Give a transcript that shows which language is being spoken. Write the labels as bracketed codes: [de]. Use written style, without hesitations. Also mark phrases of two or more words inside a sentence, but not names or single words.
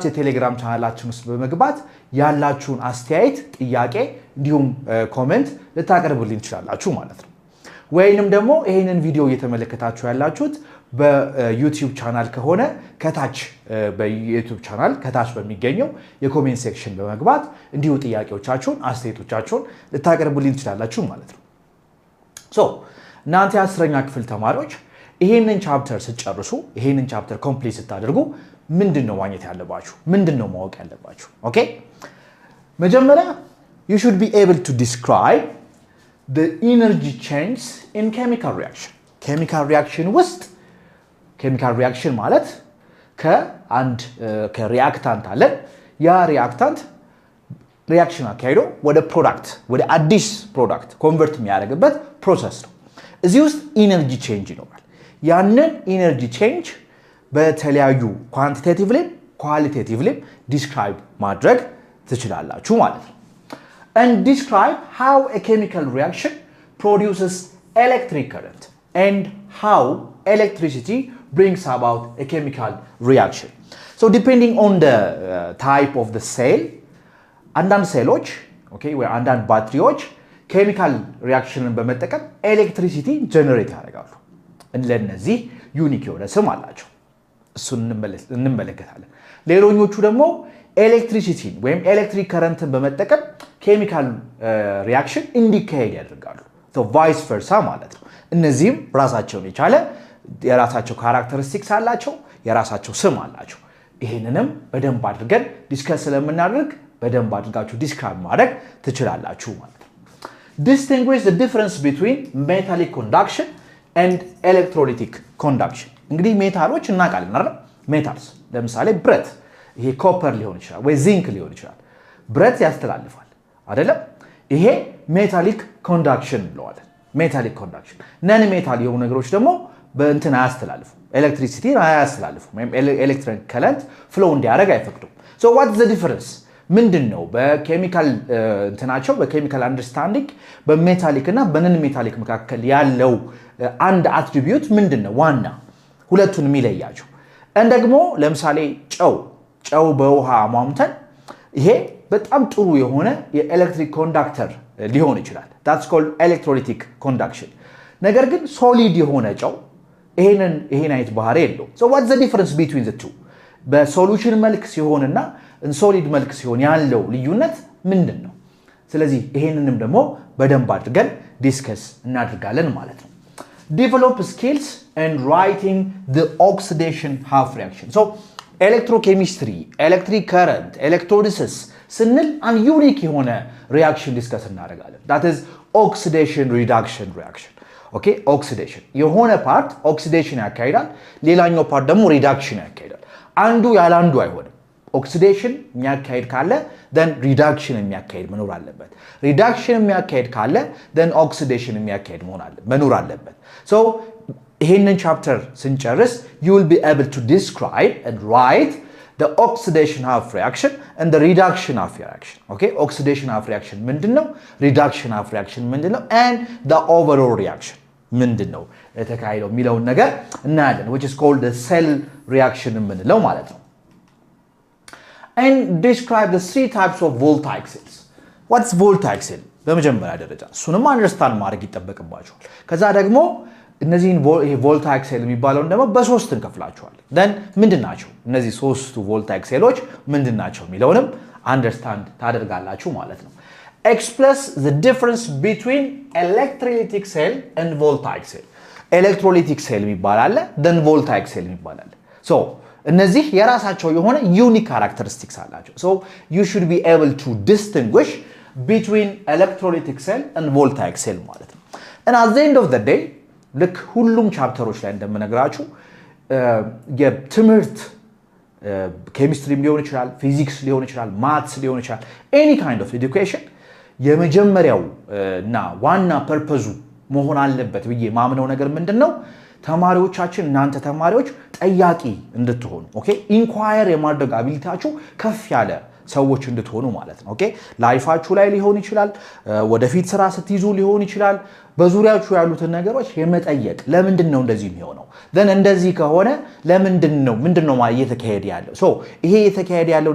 [am] የቴሌግራም ቻናላችን ውስጥ በመግባት ያላችሁን አስተያየት ጥያቄ እንዲሁም ኮሜንት ልታቀርቡልኝ ትችላላችሁ ማለት ነው። ወይንም ደግሞ ይሄንን ቪዲዮ እየተመለከታችሁ ያላችሁት በዩቲዩብ ቻናል ከሆነ ከታች በዩቲዩብ ቻናል ከታች በሚገኘው የኮሜንት ሴክሽን በመግባት እንዲሁ ጥያቄዎቻችሁን አስተያየቶቻችሁን ልታቀርቡልኝ ትችላላችሁ ማለት ነው። እናንተ የ10ኛ ክፍል ተማሪዎች ይሄንን ቻፕተር ስትጨርሱ ይሄንን [en] chapter complete [am] ስታደርጉ ምንድነው ማግኘት ያለባችሁ? ምንድነው ማወቅ ያለባችሁ? ኦኬ መጀመሪያ [en] you should be able to describe the energy change in chemical reaction. chemical reaction [am] ውስጥ [en] chemical reaction [am] ማለት ከሪአክታንት አለ ያ ሪአክታንት ሪአክሽን አካሂዶ ወደ ፕሮዳክት ወደ አዲስ ፕሮዳክት ኮንቨርት የሚያደርግበት ፕሮሰስ ነው። እዚህ ውስጥ [en] energy change [am] ይኖራል። ያንን [en] energy change [am] በተለያዩ [en] quantitatively qualitatively describe [am] ማድረግ ትችላላችሁ ማለት ነው። [en] and describe how a chemical reaction produces electric current and how electricity brings about a chemical reaction. Depending on the type of the cell [am] አንዳንድ ሴሎች ወይ አንዳንድ ባትሪዎች [en] chemical reaction [am] በመጠቀም [en] electricity generate [am] ያደርጋሉ። ለነዚህ ዩኒክ የሆነ ስም አላቸው። እሱን እንመለከታለን። ሌሎኞቹ ደግሞ ኤሌክትሪሲቲን ወይም ኤሌክትሪክ ከረንትን በመጠቀም [en] chemical reaction [am] እንዲካሄድ ያደርጋሉ። [en] vice versa [am] ማለት ነው። እነዚህም ራሳቸውን የቻለ የራሳቸው ካራክተሪስቲክስ አላቸው፣ የራሳቸው ስም አላቸው። ይሄንንም በደንብ አድርገን ዲስከስ ስለምናደርግ በደንብ አድርጋችሁ ዲስክራይብ ማድረግ ትችላላችሁ ማለት ነው። [en] Distinguish the difference between metallic conduction and electrolytic conduction. [am] እንግዲህ ሜታሎች እናውቃለን አይደል? ሜታልስ ለምሳሌ ብረት ይሄ ኮፐር ሊሆን ይችላል ወይ ዚንክ ሊሆን ይችላል። ብረት ያስተላልፋል አይደለም? ይሄ [en] metallic conduction [am] እንለዋለን። [en] metallic conduction። non metal [am] የሆኑ ነገሮች ደግሞ በእንትን አያስተላልፉ ኤሌክትሪሲቲ አያስተላልፉ ወይም [en] electric current flow [am] እንዲያደርግ አይፈቅዱም። [en] what is the difference? [am] ምንድነው በኬሚካል እንትናቸው በኬሚካል አንደርስታንዲንግ በሜታሊክ እና በነን ሜታሊክ መካከል ያለው አንድ አትሪቢዩት ምንድነው ዋና ሁለቱን የሚለያቸው? ደግሞ ለምሳሌ ጨው በውሃ አሟምተን ይሄ በጣም ጥሩ የሆነ የኤሌክትሪክ ኮንዳክተር ሊሆን ይችላል። [en] that's called electrolytic conduction. [am] ነገር ግን ሶሊድ የሆነ ጨው ይሄን አይነት ባህሪ የለውም። [en] what's the difference between the two? [am] በሶሉሽን መልክ ሲሆንና ሶሊድ መልክ ሲሆን ያለው ልዩነት ምንድነው? ስለዚህ ይሄንንም ደግሞ በደንብ አድርገን ዲስከስ እናደርጋለን ማለት ነው። [en] Develop skills and writing the oxidation half reaction. electrochemistry electric current electrolysis [am] ስንል አንድ ዩኒክ የሆነ ሪአክሽን ዲስከስ እናደርጋለን። [en] that is oxidation reduction reaction. [am] ኦኬ ኦክሲዴሽን የሆነ ፓርት ኦክሲዴሽን ያካሂዳል፣ ሌላኛው ፓርት ደግሞ ሪዳክሽን ያካሂዳል። አንዱ ያለ አንዱ አይሆንም። ኦክሲዴሽን የሚያካሂድ ካለ then ሪዳክሽን የሚያካሂድ መኖር አለበት። ሪዳክሽን የሚያካሂድ ካለ then ኦክሲዴሽን የሚያካሂድ መኖር አለበት። ይሄንን ቻፕተር ስንጨርስ [en] you will be able to describe and write the oxidation half reaction and the reduction half reaction. Okay, oxidation half reaction ምንድነው? reduction half reaction ምንድነው? and the overall reaction. [am] ምንድነው የተካሄደው የሚለውን ነገር እናያለን [en] which is called the cell reaction [am] የምንለው ማለት ነው [en] and describe the three types of voltaic cells what's voltaic cell በመጀመሪያ [am] ደረጃ እሱንም አንደርስታንድ ማድረግ ይጠበቅባቸዋል ከዛ ደግሞ እነዚህን [en] voltaic cell [am] የሚባለውን ደግሞ በሶስት እንከፍላቸዋለን then ምንድናቸው እነዚህ ሶስቱ voltaic [en] cells [am] ምንድናቸው የሚለውንም አንደርስታንድ ታደርጋላችሁ ማለት ነው [en] express the difference between electrolytic cell and voltaic cell electrolytic cell [am] የሚባል አለ [en] then voltaic cell [am] የሚባል አለ [en] so [am] እነዚህ የራሳቸው የሆነ [en] unique characteristics አላቸው so you should be able to distinguish between electrolytic cell and voltaic cell [am] ማለት ነው [en] and at the end of the day [am] ልክ ሁሉም ቻፕተሮች ላይ እንደምነግራችሁ የትምህርት ኬሚስትሪም ሊሆን ይችላል ፊዚክስ ሊሆን ይችላል ማትስ ሊሆን ይችላል [en] any kind of education [am] የመጀመሪያው እና ዋና ፐርፐዙ መሆን አለበት ብዬ ማምነው ነገር ምንድነው ተማሪዎቻችን እናንተ ተማሪዎች ጠያቂ እንድትሆኑ ኦኬ ኢንኳየር የማድረግ አቢሊቲያችሁ ከፍ ያለ ሰዎች እንድትሆኑ ማለት ነው ኦኬ ላይፋችሁ ላይ ሊሆን ይችላል ወደፊት ስራ ስትይዙ ሊሆን ይችላል በዙሪያችሁ ያሉትን ነገሮች የመጠየቅ ለምንድነው እንደዚህ የሚሆነው then እንደዚህ ከሆነ ለምንድነው ምንድነው ማለት የተካሄደ ያለው so ይሄ የተካሄደ ያለው